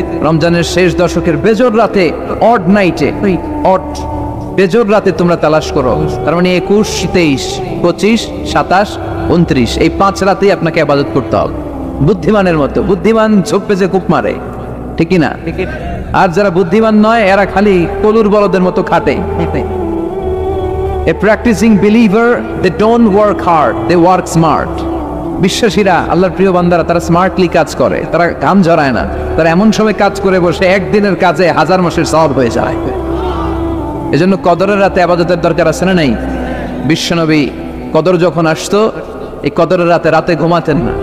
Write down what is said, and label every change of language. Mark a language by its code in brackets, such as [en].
[bn] রমজানের শেষ দশকের বেজোর রাতে, [en] odd নাইটে, [bn] অড বেজোর রাতে তোমরা তালাশ করো। তার মানে 21, 23, 25, 27, 29 এই 5 রাতেই আপনাকে ইবাদত করতে হবে বুদ্ধিমানের মতো। বুদ্ধিমান ঝোপে যে কূপ মারে, ঠিক না? আর যারা বুদ্ধিমান নয় এরা খালি কলুর বলদের মতো খাটে। [en] A practicing believer, they don't work hard, they work smart. [bn] বিশ্বাসীরা, আল্লাহর প্রিয় বান্দারা, তারা স্মার্টলি কাজ করে, তারা কাম জড়ায় না। তারা এমন সময় কাজ করে বসে একদিনের কাজে 1000 মাসের সওয়াব হয়ে যায়। এজন্য কদরের রাতে ইবাদতের দরকার আছে না নাই? বিশ্বনবী কদর যখন আসতো, এই কদরের রাতে ঘুমাতেন না।